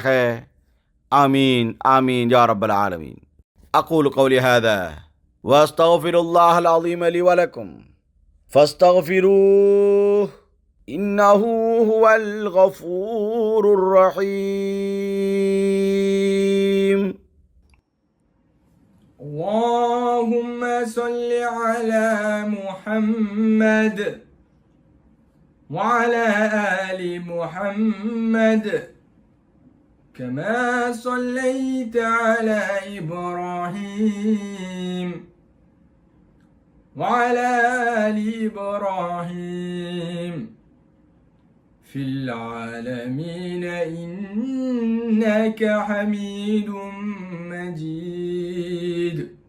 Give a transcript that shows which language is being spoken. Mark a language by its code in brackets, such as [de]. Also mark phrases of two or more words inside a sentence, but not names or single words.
[ar] آمين آمين يا رب العالمين. أقول قولي هذا وأستغفر الله العظيم لي ولكم فاستغفروه إنه هو الغفور الرحيم. اللهم صل على محمد وعلى آل محمد كما صليت على إبراهيم وعلى آل إبراهيم في العالمين إنك حميد مجيد.